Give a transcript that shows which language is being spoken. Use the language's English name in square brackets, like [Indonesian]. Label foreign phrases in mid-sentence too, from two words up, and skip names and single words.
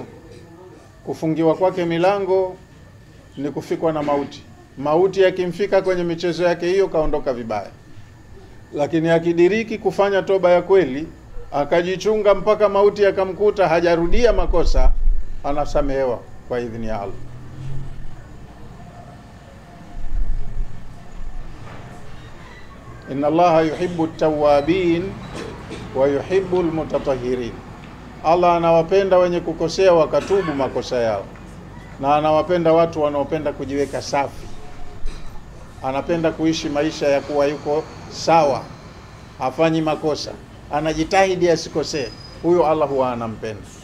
[Swahili] Kufungiwa kwake milango ni kufikwa na mauti. Mauti yakimfika kwenye michezo yake hiyo kaondoka vibaya. Lakini akidiriki kufanya toba ya kweli, akajichunga mpaka mauti yakamkuta hajarudia makosa, anasamehewa kwa idhini ya Allah. [Arabic] إن الله يحب التوابين ويحب المتطهرين. [Swahili] Allah anawapenda wenye kukosea wakatubu makosa yao, na anawapenda watu wanaopenda kujiweka safi. Anapenda kuishi maisha ya kuwa yuko sawa, hafanyi makosa, anajitahidi asikosee. Huyo Allah huwa anampenda.